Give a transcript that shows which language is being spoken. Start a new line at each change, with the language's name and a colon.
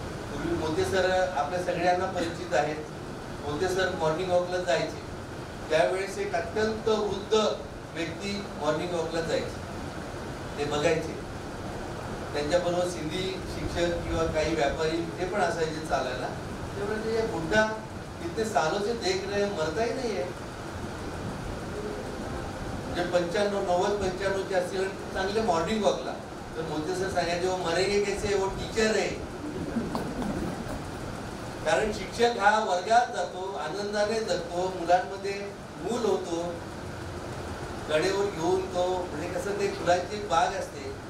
Marathi: पूर्वी मोते सर आपल्या सगळ्यांना परिचित आहेत. मोते सर मॉर्निंग वॉकला जायचे. त्यावेळेस एक अत्यंत वृद्ध व्यक्ती मॉर्निंग वॉकला जायचे, ते बघायचे. त्यांच्याबरोबर सिंधी शिक्षक किंवा काही व्यापारी ते पण असायचे चालायला. ते म्हणजे
Hindi: बुड्ढा इतने सालों से देख रहे हैं, मरता ही नहीं है.
Marathi: म्हणजे 95, 90, 95 चे असतील चांगले मॉर्निंग वॉकला. तर मोदी सर सांगायचे
Hindi: वो मरेंगे कैसे,
Marathi: वो टीचर आहे. कारण शिक्षक हा वर्गात जातो, आनंदाने जगतो, मुलांमध्ये मूल होतो, कडेवर घेऊन तो, म्हणजे कसं ते फुलांची बाग असते.